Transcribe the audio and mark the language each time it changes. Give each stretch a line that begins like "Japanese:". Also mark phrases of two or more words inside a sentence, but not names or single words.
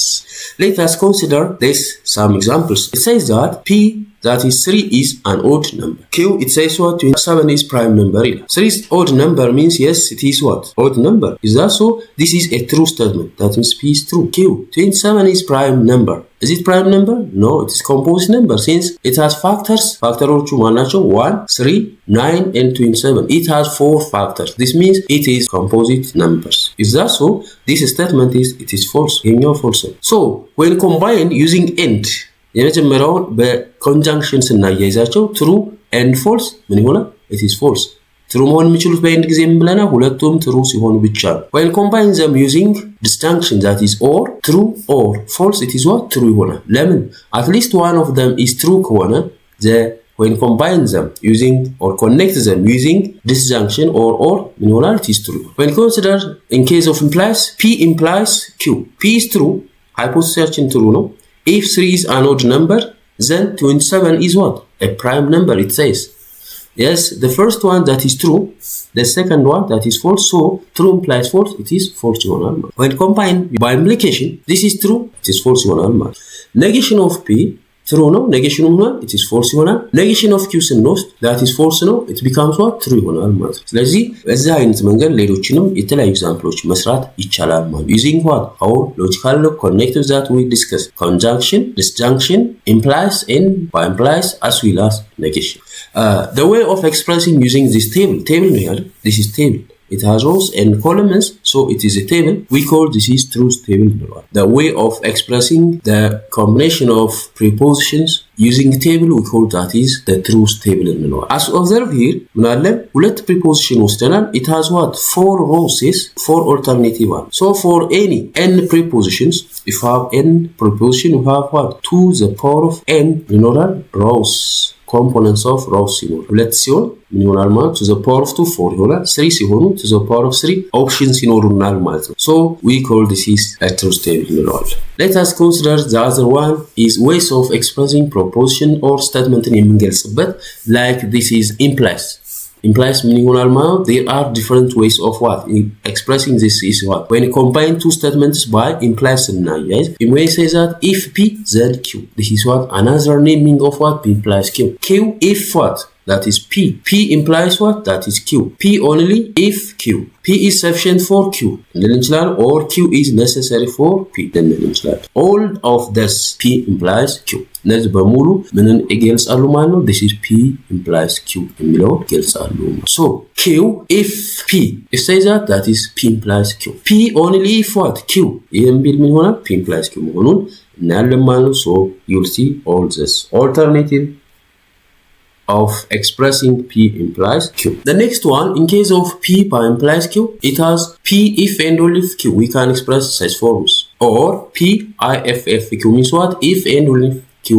English: Let us consider this some examples. It says that P that is 3 is an odd number. Q it says what? 27 is prime number. 3 is odd number means yes it is what? Odd number. Is that so? This is a true statement. That means P is true. Q 27 is prime number. Is it prime number? No, it is composite number since it has factors.
Amharic: Factoroቹ ማናቸው? 1, 3, 9 and 27.
English: It has 4 factors. This means it is composite numbers. Is that so? This statement is it is false. ይሄኛው false. So when combined using and,
Amharic: የመጀመሪያውን በconjunction ስናያይዛቸው
English: true and false
Amharic: ምን ይሆናል?
English: It is false.
Amharic: true መሆን የሚችሉት በኤንድ ጊዜ ምን ብለናል? ሁለቱም true ሲሆኑ ብቻ ነው።
English: When combine them using disjunction that is or, true or false, it is what?
Amharic: True ይሆናል። ለምን?
English: At least one of them is true ከሆነ when combine them using or connect them using disjunction or
Amharic: ምን ይሆናል?
English: It is true. When consider in case of implies, P implies Q. P is true. hypothesis true ነው. If 3 is an odd number, then 27 is what? A prime number, it says. Yes, the first one that is true, the second one that is false, so true implies false, it is false ይሆናል። When combined by implication, this is true, it is false ይሆናል። Negation of P true ነው, negation ሆኗል, it is false ይሆናል። Negation of Q ስንወስድ that is false ነው, it becomes what?
Amharic: True ይሆናል ማለት ነው። ስለዚህ በዚህ አይነት መንገድ ሌሎችንም የተለያዩ ኤግዛምፕሎች መስራት ይቻላል ማለት ነው።
English: Using what? Our logical connectives that we discussed. Conjunction, disjunction, implies, and by implies as well as negation. The way of expressing using this table ነው ያለው. This is table. it has rows and columns, so it is a table. We call this is truth table. The way of expressing the combination of prepositions using a table, we call that is the truth table. As observed here,
Amharic: ሁለት preposition ወስደናል.
English: It has what? 4 rows, 4 alternative ones. So for any n prepositions, if you have n preposition, you have what? To the power of n rows. Components of rows
Amharic: ሲኖር 2 ሲሆን ምን ይሆናል ማለት
English: to the power of 2 4
Amharic: ይሆናል 3 ሲሆኑ
English: to the power of 3 options
Amharic: ይኖሩናል ማለት ነው
English: so we call this is a truth table ይለዋል let us consider the other one is ways of expressing proposition or statement የምንገልጽበት like this is implies meaning
Amharic: ይሆናል ማለት
English: there are different ways of what expressing this is what when you combine two statements by implies እናያይዝ you may say that if p then q this is what another naming of what p implies q if what that is p implies what that is q p only if q p is sufficient for q or q is necessary for p all of this p implies q
Amharic: እነዚህ በሙሉ ምንን ይገልጻሉ ማለት ነው
English: this is p implies q
Amharic: የሚለው ይገልጻሉ
English: so q if p if say that is p implies q p only if what q
Amharic: የሚል ምን ይሆናል
English: p implies q
Amharic: መሆኑን እናያለን ማለት ነው
English: so you'll see all this alternative of expressing p implies q. The next one, in case of p by implies q, it has p if and only if q. We can express such forms. Or p if q means what? If and only if q.